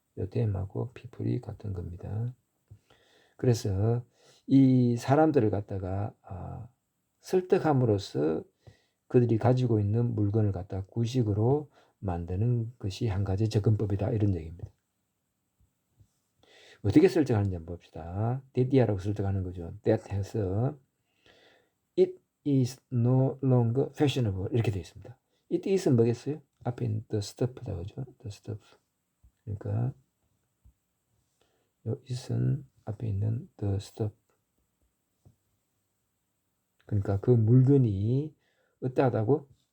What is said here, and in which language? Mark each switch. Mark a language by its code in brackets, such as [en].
[ko] them하고 people이 같은 겁니다. 그래서 이 사람들을 갖다가 설득함으로써 그들이 가지고 있는 물건을 갖다 구식으로 만드는 것이 한 가지 접근법이다 이런 얘기입니다. 어떻게 설득하는지 한번 봅시다. that이라고 설득하는 거죠. [en] that [ko] 해서 [en] it is no longer fashionable [ko] 이렇게 되어 있습니다. [en] it is [ko] 은 뭐겠어요? 앞에 있는 [en] the stuff [ko] 다 그죠? the stuff. 그러니까 it은 앞에 있는 the stuff. 그러니까 그 물건이 어떠하다고?